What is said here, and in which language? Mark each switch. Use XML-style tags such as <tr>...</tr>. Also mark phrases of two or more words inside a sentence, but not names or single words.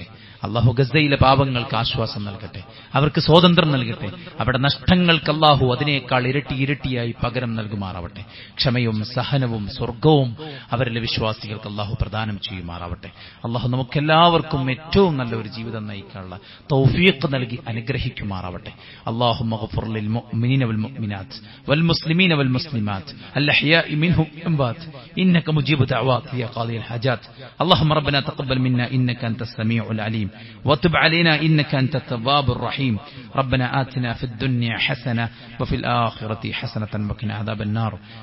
<ml>അള്ളാഹു ഗസയിലെ പാവങ്ങൾക്ക് ആശ്വാസം നൽകട്ടെ, അവർക്ക് സ്വാതന്ത്ര്യം നൽകട്ടെ. അവിടെ നഷ്ടങ്ങൾക്ക് അള്ളാഹു അതിനേക്കാൾ ഇരട്ടിയായി പകരം നൽകുമാറാവട്ടെ. ക്ഷമയും സഹനവും സ്വർഗവും അവരിലെ വിശ്വാസികൾക്ക് അള്ളാഹു പ്രദാനം ചെയ്യുമാറാവട്ടെ. അള്ളാഹു നമുക്കെല്ലാവർക്കും ഏറ്റവും നല്ല ഒരു ജീവിതം നയിക്കാനുള്ള തൗഫീഖ് നൽകി അനുഗ്രഹിക്കുമാറാവട്ടെ.</ml> <ar>اللهم اغفر للمؤمنين والمؤمنات والمسلمين والمسلمات الأحياء منهم والأموات إنك مجيب دعوات يا قاضي الحاجات. اللهم ربنا تقبل منا إنك أنت السميع العليم وتب علينا إنك أنت التواب الرحيم. ربنا آتنا في الدنيا حسنة وفي الآخرة حسنة وقنا عذاب النار.</ar>